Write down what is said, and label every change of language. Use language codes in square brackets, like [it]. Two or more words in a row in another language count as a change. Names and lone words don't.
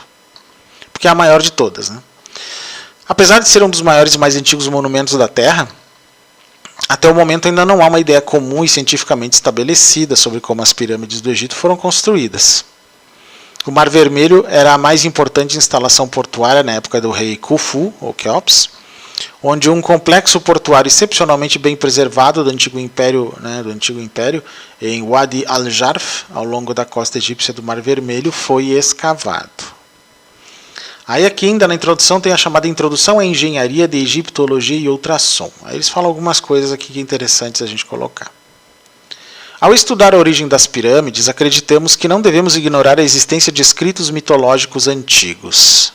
[pt] Porque é a maior de todas, né? Apesar de ser um dos maiores e mais antigos monumentos da Terra, até o momento ainda não há uma ideia comum e cientificamente estabelecida sobre como as pirâmides do Egito foram construídas. O Mar Vermelho era a mais importante instalação portuária na época do rei Khufu, ou Keops, onde um complexo portuário excepcionalmente bem preservado do antigo império, em Wadi al-Jarf, ao longo da costa egípcia do Mar Vermelho, foi escavado. Aí aqui ainda na introdução tem a chamada Introdução à Engenharia de Egiptologia e Ultrassom. Aí eles falam algumas coisas aqui que é interessantes a gente colocar. Ao estudar a origem das pirâmides, acreditamos que não devemos ignorar a existência de escritos mitológicos antigos.